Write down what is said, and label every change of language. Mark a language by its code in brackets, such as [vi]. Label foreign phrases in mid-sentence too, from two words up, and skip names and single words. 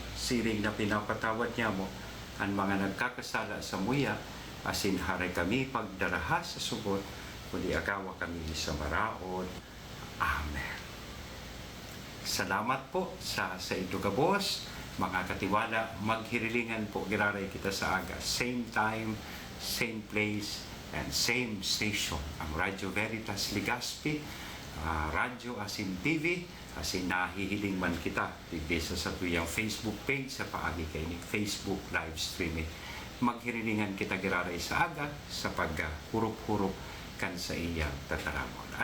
[bik] Siring na pinapatawad niya mo ang mga nagkakasala sa muya, asin haray kami pagdaraha sa sugot, kundi agawa kami sa maraod. Amen. Salamat po sa idugabos, mga katiwala. Maghirilingan po giraray kita sa aga. [en] Same time, same place, and same station. [bik] Ang Radyo Veritas Legazpi, radyo asin TV, asin nahihiling man kita tigdesa sa tuyang Facebook page sa paagi kay ni Facebook [en] live streaming. [bik] Maghirilingan kita giraray sa aga sa paghurup-hurup kan sa iyang tataramon.